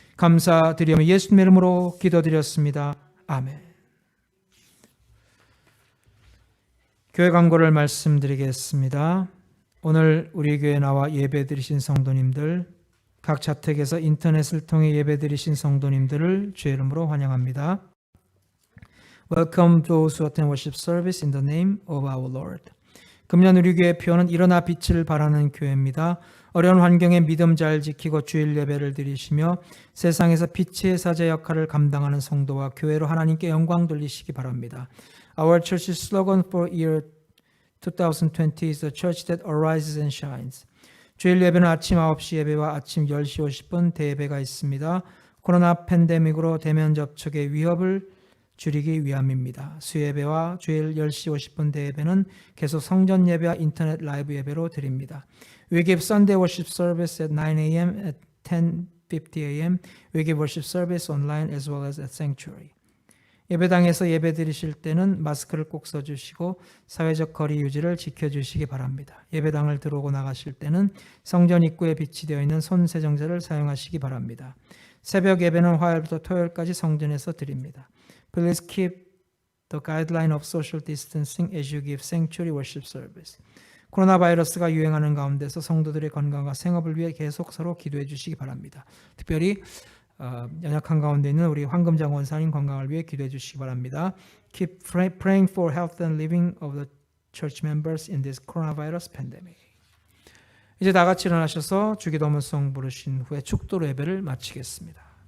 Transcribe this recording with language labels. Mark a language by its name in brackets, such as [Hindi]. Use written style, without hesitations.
[Korean] 감사드리며 예수님의 이름으로 기도드렸습니다. 아멘. 교회 광고를 말씀드리겠습니다. 오늘 우리 교회에 나와 예배드리신 성도님들, 각 자택에서 인터넷을 통해 예배드리신 성도님들을 주의 이름으로 환영합니다. [English] Welcome those who attend worship service in the name of our Lord. [Korean] 금년 우리 교회 표어는 일어나 빛을 발하는 교회입니다. 어려운 환경에 믿음 잘 지키고 주일 예배를 드리시며 세상에서 빛의 사제 역할을 감당하는 성도와 교회로 하나님께 영광 돌리시기 바랍니다. [English] Our church's slogan for year 2020 is the church that arises and shines. [Korean] 주일 예배는 아침 9시 예배와 아침 10시 50분 대예배가 있습니다. 코로나 팬데믹으로 대면 접촉의 위협을 줄이기 위함입니다. 수예배와 주일 10시 50분 대예배는 계속 성전 예배와 인터넷 라이브 예배로 드립니다. [English] We give Sunday worship service at 9 a.m. at 10:50 a.m. We give worship service online as well as at sanctuary. [Korean] 예배당에서 예배 드리실 때는 마스크를 꼭 써주시고 사회적 거리 유지를 지켜주시기 바랍니다. 예배당을 들어오고 나가실 때는 성전 입구에 비치되어 있는 손 세정제를 사용하시기 바랍니다. 새벽 예배는 화요일부터 토요일까지 성전에서 드립니다. [English] Please keep the guideline of social distancing as you give sanctuary worship service. [Korean] 코로나 바이러스가 유행하는 가운데서 성도들의 건강과 생업을 위해 계속 서로 기도해 주시기 바랍니다. 특별히 연약한 가운데 있는 우리 황금장 원사님 건강을 위해 기도해 주시기 바랍니다. [English] Keep praying for health and living of the church members in this coronavirus pandemic. [Korean] 이제 다 같이 일어나셔서 주기도문송 부르신 후에 축도로 예배를 마치겠습니다.